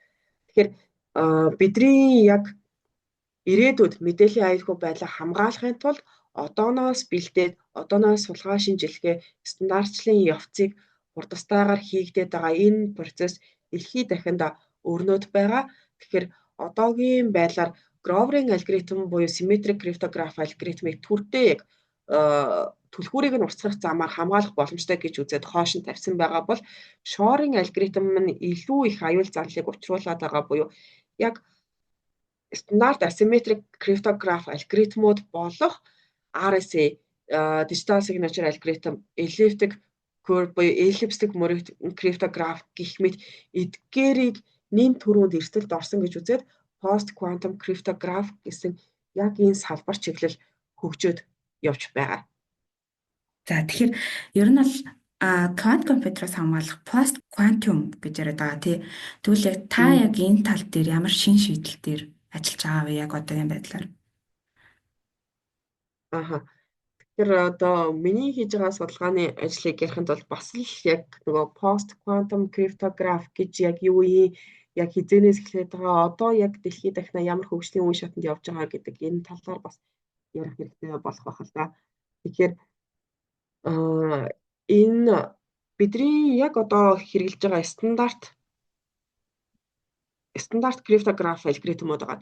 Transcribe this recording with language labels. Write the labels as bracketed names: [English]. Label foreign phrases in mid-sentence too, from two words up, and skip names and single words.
[Mongolian] Тэгэхээр бидний яг ирээдүйд мэдээллийн аюулгүй байдлыг хамгаалахын тулд одооноос бэлдээд одооноос сулгаа шинжилгээ стандартчлалын явцыг хурдастайгаар хийгдээд байгаа энэ процесс дэлхий дахинд өрнөд байгаа. Тэгэхээр одоогийн байдлаар Гроверийн алгоритм буюу [English] symmetric cryptography [Mongolian] алгоритмыг түрдээ яг түлхүүрийг нь урсгах замаар хамгаалах боломжтой гэж үзээд хоош нь тавьсан байгаа бол Shor-ын алгоритм нь илүү их аюул занлыг учруулад байгаа буюу яг стандарт [English] asymmetric cryptography [Mongolian] алгоритмууд болох [English] RSA digital signature algorithm, elliptic curve [Mongolian] буюу эллипстэй cryptograph гэх мэт эдгээрийг нэн төрөнд эрсдэлд орсон гэж үзээд [English] post quantum cryptograph [Mongolian] гэсэн яг энэ салбар чиглэл хөгжөөд явж байгаа. За тэгэхээр ер нь бол квант компьютероос хамгаалах [English] post quantum [Mongolian] гэж яриад байгаа тий. Тэгвэл яг та яг энэ тал дээр ямар шин шийдэл дээр ажиллаж байгаа вэ яг одоогийн байдлаар? Тэгэхээр одоо миний хийж байгаа судалгааны ажлыг ярихын тулд бас л яг нөгөө [English] post quantum cryptography [Mongolian] гэж яг юу юм, яг хизээнээс эхлээд байгаа, одоо яг дэлхийд дахина ямар хөгжлийн үе шатанд явж байгаа гэдэг энэ талаар бас ярих хэрэгтэй болох байх л да. Тэгэхээр энэ бидний яг одоо хэрэгжилж байгаа стандарт криптограф алгоритмууд байгаа.